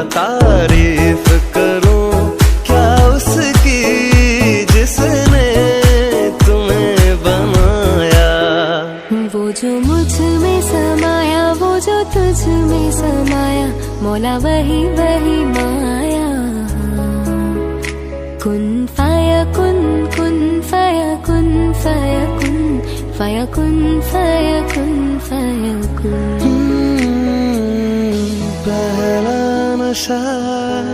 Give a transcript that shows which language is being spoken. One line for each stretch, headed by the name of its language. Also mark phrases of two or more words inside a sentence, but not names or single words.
Hindi: तारीफ करूं क्या उसकी जिसने तुम्हें बनाया। वो जो मुझ में समाया, वो जो तुझ में समाया, मौला वही वही माया।
Arabic: كن فيكون، كن فيكون، فيكون، فيكون، فيكون، فيكون.
Hindi: पहला नशा